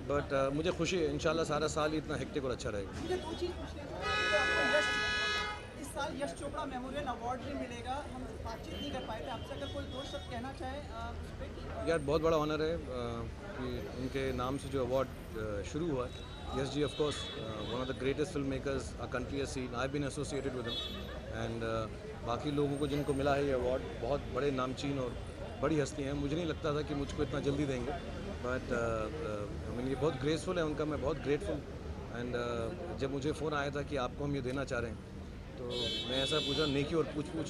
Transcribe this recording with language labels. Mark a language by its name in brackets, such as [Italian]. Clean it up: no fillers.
[Hindi] But मुझे खुशी है, इंशाल्लाह सारा साल ही इतना हेक्टिक और अच्छा रहेगा. मुझे 2 चीज़ पूछनी है. इस साल यश चोपड़ा मेमोरियल अवार्ड भी मिलेगा, हम बातचीत नहीं कर पाए थे आपसे, अगर कोई 2 शब्द कहना चाहे उस पर. यार बहुत बड़ा ऑनर है कि उनके नाम से जो अवार्ड शुरू हुआ है. [English] Yes ji, of course, one of the greatest filmmakers our country has seen. I've been associated with him, and [Hindi] बाकी लोगों को जिनको मिला है ये अवार्ड बहुत बड़े नामचीन और बड़ी हस्ती हैं. मुझे नहीं लगता था कि मुझको इतना जल्दी देंगे, [English] but I mean [Hindi] ये बहुत ग्रेसफुल है उनका. मैं बहुत ग्रेटफुल. एंड जब मुझे फ़ोन आया था कि आपको हम ये देना चाह रहे हैं, तो मैं ऐसा पूछा नेकी और पूछ.